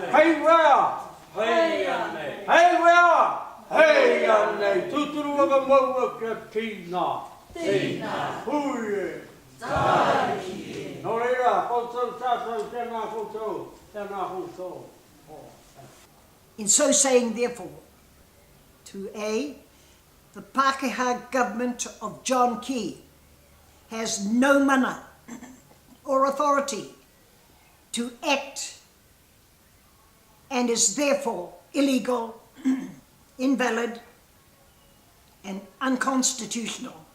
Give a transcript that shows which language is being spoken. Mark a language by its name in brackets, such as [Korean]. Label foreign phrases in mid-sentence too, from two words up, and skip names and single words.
[Māori] Hei wea! Hei anei! Hei wea! Hei anei! Tuturu waka maua kia tīna! Tīna! Hui e! Tāki e! Nō reira, koutou tātou, tēnā koutou, tēnā koutou. [English] In so saying, therefore, to A, the Pākehā government of John Key has no mana or authority to act and is therefore illegal, invalid, and unconstitutional.